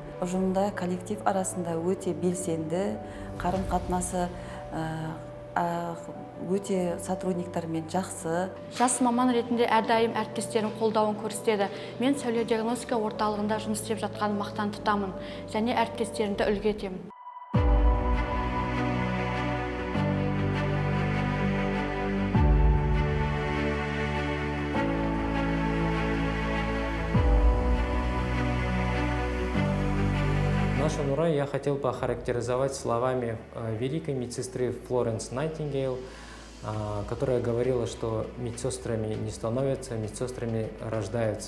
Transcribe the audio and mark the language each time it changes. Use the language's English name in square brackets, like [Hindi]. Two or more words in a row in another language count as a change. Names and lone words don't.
[Kazakh] Ұжымда, коллектив арасында өте белсенді, қарым-қатынасы өте сотрудниктармен жақсы. Жас маман ретінде әрдайым әріптестерім қолдауын көрсетеді. Мен сәуле диагностика орталығында жұмыс істеп жатқан мақтан тұтамын және әріптестерімді үлгі етемін. [Russian] Нашу Нурай я хотел бы охарактеризовать словами великой медсестры Флоренс Найтингейл, которая говорила, что медсестрами не становятся, медсестрами рождаются.